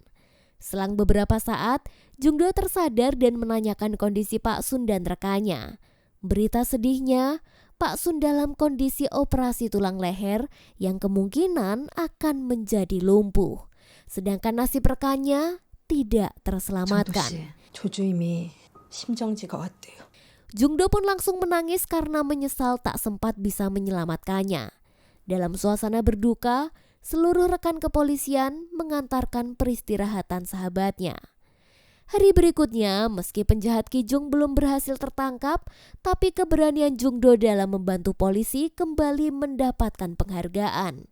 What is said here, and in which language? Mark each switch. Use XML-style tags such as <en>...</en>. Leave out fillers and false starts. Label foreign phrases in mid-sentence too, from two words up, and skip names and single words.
<id>Selang beberapa saat, Jung Do tersadar dan menanyakan kondisi Pak Sun dan rekannya. Berita sedihnya, Pak Sun dalam kondisi operasi tulang leher yang kemungkinan akan menjadi lumpuh. Sedangkan nasib rekannya tidak terselamatkan.</id> <ko>조주임이 심정지가 왔대요.</ko> <id>Jung Do pun langsung menangis karena menyesal tak sempat bisa menyelamatkannya. Dalam suasana berduka, seluruh rekan kepolisian mengantarkan peristirahatan sahabatnya. Hari berikutnya, meski penjahat Ki Jung belum berhasil tertangkap, tapi keberanian Jung Do dalam membantu polisi kembali mendapatkan penghargaan.</id>